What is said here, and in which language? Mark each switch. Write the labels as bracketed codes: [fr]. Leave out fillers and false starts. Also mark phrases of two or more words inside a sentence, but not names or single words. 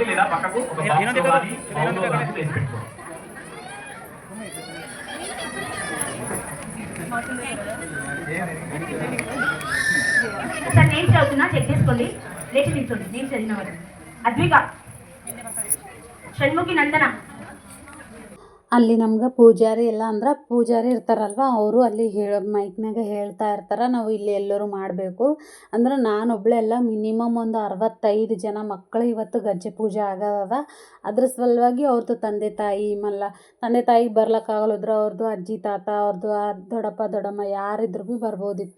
[te] లేదా పక్కకు ఒక బాక్స్ లో కానీ బౌల్లో కానీ వేసి పెట్టుకోండి. సార్ నేను చదువుతున్నా, చెక్ చేసుకోండి. లేచి నిల్చోండి. నేను చదివిన వాడు అద్విక, షణ్ముఖి, నందన. [kn] ಅಲ್ಲಿ ನಮ್ಗೆ ಪೂಜಾರಿ ಎಲ್ಲ ಅಂದ್ರೆ ಪೂಜಾರಿ ಇರ್ತಾರಲ್ವ, ಅವರು ಅಲ್ಲಿ ಮೈಕ್ನಾಗ ಹೇಳ್ತಾ ಇರ್ತಾರೆ ನಾವು ಇಲ್ಲಿ ಎಲ್ಲರೂ ಮಾಡಬೇಕು ಅಂದ್ರೆ ನಾನೊಬ್ಬಳೆ ಎಲ್ಲ ಮಿನಿಮಮ್ ಒಂದು 65 ಜನ ಮಕ್ಕಳು ಇವತ್ತು ಗಜ್ಜೆ ಪೂಜೆ ಆಗದ. ಅದ್ರ ಸಲುವಾಗಿ ಅವ್ರದ್ದು ತಂದೆ ತಾಯಿಗೆ ಬರ್ಲಿಕ್ಕಾಗಲ್ಲದ್ರು ಅವ್ರದ್ದು ಅಜ್ಜಿ ತಾತ ಅವ್ರದ್ದು ದೊಡ್ಡಪ್ಪ ದೊಡ್ಡಮ್ಮ ಯಾರಿದ್ರು ಭೀ ಬರ್ಬೋದಿತ್ತು.